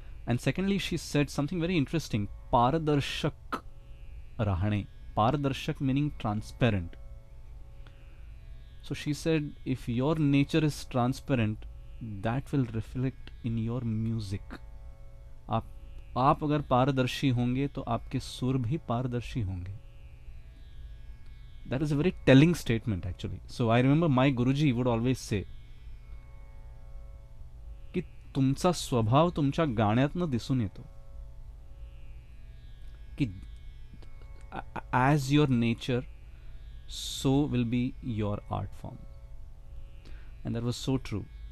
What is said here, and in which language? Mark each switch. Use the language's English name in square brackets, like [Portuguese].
[English] And secondly, she said something very interesting, [Marathi] paradarshak rahane. [English] Paradarshak meaning transparent. So she said if your nature is transparent, that will reflect in your music. [Hindi] आप अगर पारदर्शी होंगे तो आपके सुर भी पारदर्शी होंगे. [English] That is a very telling statement actually. So I remember my Guruji would always say [Marathi] की तुमचा स्वभाव तुमच्या गाण्यातनं दिसून येतो. [English] की as your nature, so will be your art form. And that was so true.